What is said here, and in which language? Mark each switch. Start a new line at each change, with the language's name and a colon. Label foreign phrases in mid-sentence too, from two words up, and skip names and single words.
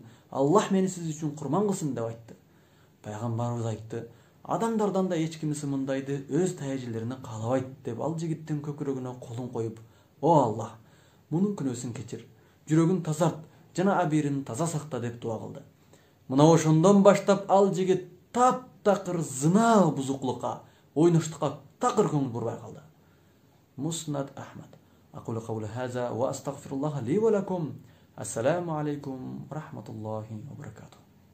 Kyrgyz: Аллах мени сиз үчүн курман кылсын" деп айтты. Пайгамбарыбыз айтты: "Адамдардан да эч кимиси мындайды өз тайжелерине каалабайт" деп ал жигиттин көкүрөгүнө колун коюп, "О Аллах, мунун күнөөсүн кечир, жүрөгүн тазарт жана абийирин таза сакта" деп дуа кылды. Мына ошондон баштап ал жигит таптакыр зына бузукулукка, ойноштукка такыр көңүл бурбай калды. Муснад Ахмад.
Arabic: أقول قول هذا وأستغفر الله لي ولكم. السلام عليكم ورحمة الله وبركاته.